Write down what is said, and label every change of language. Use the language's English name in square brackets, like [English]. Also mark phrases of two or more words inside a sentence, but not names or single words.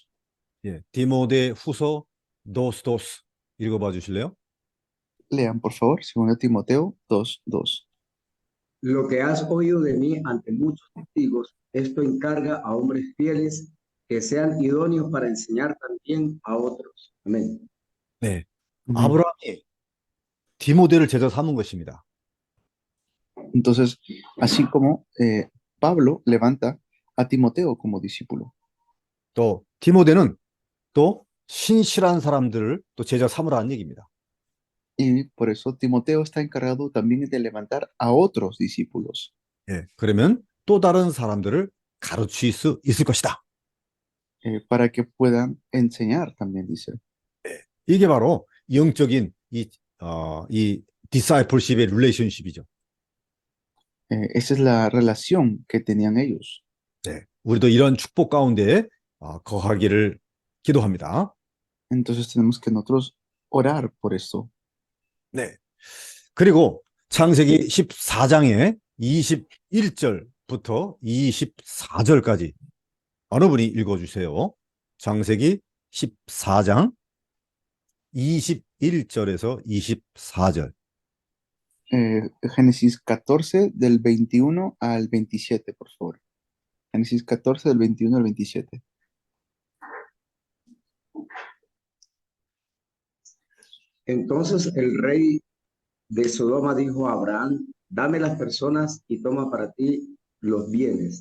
[Korean] 예, 디모데후서 2:2 읽어봐 주실래요? [Spanish] Lean, por favor, Segunda Timoteo 2:2. Lo que has oído de mí ante muchos testigos, esto encarga a hombres fieles que sean idóneos para enseñar también a otros. Amén. [Korean] 네. [Spanish] Amén. [Korean] 아브라함이 디모데를 제자 삼은 것입니다. [Spanish] Entonces, así como Pablo levanta a Timoteo como discípulo. [Korean] 또 디모데는 또 신실한 사람들을 또 제자 삼으라는 얘기입니다. [Spanish] Y por eso Timoteo está encargado también de levantar a otros discípulos. [Korean] 예, 그러면 또 다른 사람들을 가르칠 수 있을 것이다. [Spanish] Para que puedan enseñar también, dice. [Korean] 이게 바로 영적인 이 discipleship의 relationship이죠. [Spanish] Esa es la relación que tenían ellos. [Korean] 네, 우리도 이런 축복 가운데 거하기를 기도합니다. [Spanish] Entonces tenemos que nosotros orar por esto. [Korean] 네. 그리고 창세기 14장의 21절부터 24절까지 어느 분이 읽어주세요. 창세기 14장 21절에서 24절. [Spanish] Génesis 14 del 21 al 27, por favor. Génesis 14 del 21 al 27. Entonces el rey de Sodoma dijo a Abraham, dame las personas y toma para ti los bienes.